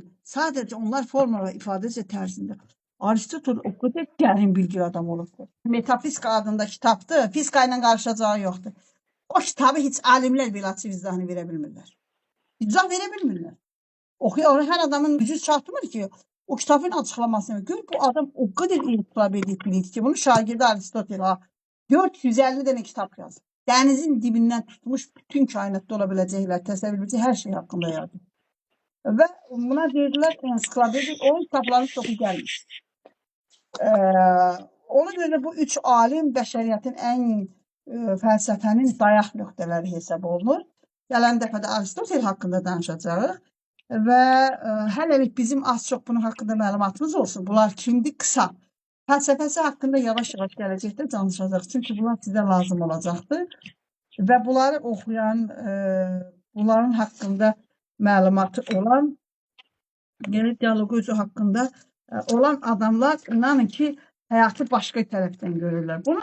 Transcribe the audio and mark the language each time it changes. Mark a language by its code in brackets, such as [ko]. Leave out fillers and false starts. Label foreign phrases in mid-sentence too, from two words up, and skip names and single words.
[az] Sadəcə onlar forma və ifadəcə tərzində. Aristotel o qədər dərin bilgi adam olub. Metafizika adında kitabdır, fizika ilə qarışacağı yoxdur. O kitabı heç alimlər belə açıb izahını verə bilmirlər. İzah verə bilmirlər. Oxuyan hər adamın gücü çatmır ki, [tr] o kitabın açıklamasını gör, bu adam o kadar inkılap edildi ki, bunu şagirdi Aristotel 450 tane kitap yazdı. Denizin dibinden tutmuş bütün kainatta olabilecekler, təsəvvür edəcək her şey hakkında yazdı. Ve buna dediler ensiklopedi, onun kitapları çok gelmiş. [az] Ona göre bu üç alim bəşəriyyətin en felsefenin dayaq nöqtələri hesab olunur. Gələn dəfədə Aristotel hakkında danışacağıq. Və hələlik bizim az çox bunun haqqında məlumatımız olsun. Bunlar kimdir? Qısa. Fəlsəfəsi haqqında yavaş-yavaş gələcəkdə danışacaq. Çünki bunlar sizə lazım olacaqdır. Və bunları oxuyan, bunların haqqında məlumatı olan, yəni dialoqu özü haqqında olan adamlar inanın ki, həyatı başqa tərəfdən görürlər.